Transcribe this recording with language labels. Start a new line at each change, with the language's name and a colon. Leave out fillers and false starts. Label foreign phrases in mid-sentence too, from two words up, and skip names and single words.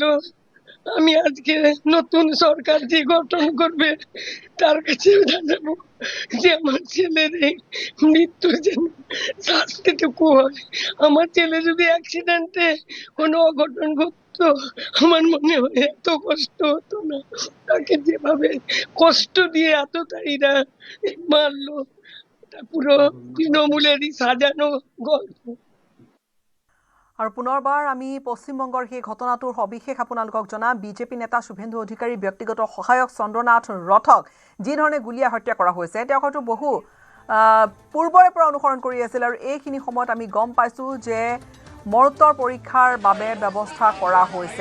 Bangla: আমি আজকে নতুন সরকার যে গঠন করবে তার কাছে জানাবো যে আমার ছেলের এই মৃত্যুর যেন শাস্তিটুকু হয়। আমার ছেলে যদি অ্যাক্সিডেন্টে কোনো অঘটন ঘটতো, আমার মনে হয় এত কষ্ট হতো না। তাকে যেভাবে কষ্ট দিয়ে আততায়ীরা মারলো, এটা পুরো তৃণমূলেরই সাজানো গল্প।
Assamese: আৰু পুনৰবাৰ আমি পশ্চিমবংগৰ সেই ঘটনাটোৰ সবিশেষ আপোনালোকক জনাম। বিজেপি নেতা শুভেন্দু অধিকাৰীৰ ব্যক্তিগত সহায়ক চন্দ্ৰনাথ ৰথক যি ধৰণে গুলীয়াই হত্যা কৰা হৈছে, তেওঁ হয়তো বহু পূৰ্বৰে পৰা অনুসৰণ কৰি আছিল আৰু এইখিনি সময়ত আমি গম পাইছোঁ যে মৰণোত্তৰ পৰীক্ষাৰ বাবে ব্যৱস্থা কৰা হৈছে।